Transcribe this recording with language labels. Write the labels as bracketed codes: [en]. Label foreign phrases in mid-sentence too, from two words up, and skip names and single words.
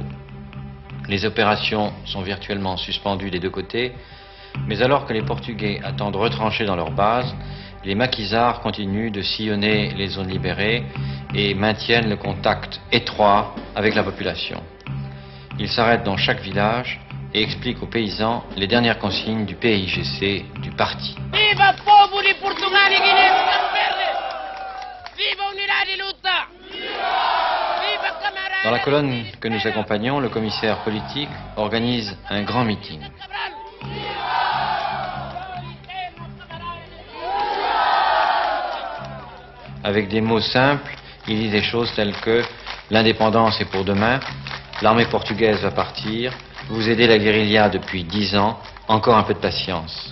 [fr] Les opérations sont virtuellement suspendues des deux côtés, mais alors que les Portugais attendent retrancher dans leur base, les maquisards continuent de sillonner les zones libérées et maintiennent le contact étroit avec la population. Ils s'arrêtent dans chaque village et explique aux paysans les dernières consignes du PAIGC, du parti. [pov] Viva povo di Portugal e Guiné Verde! Viva unidade luta! Viva camarada! [fr] Dans la colonne que nous accompagnons, le commissaire politique organise un grand meeting. Avec des mots simples, il dit des choses telles que l'indépendance est pour demain, l'armée portugaise va partir, vous aidez la guérilla depuis 10 ans, encore un peu de patience.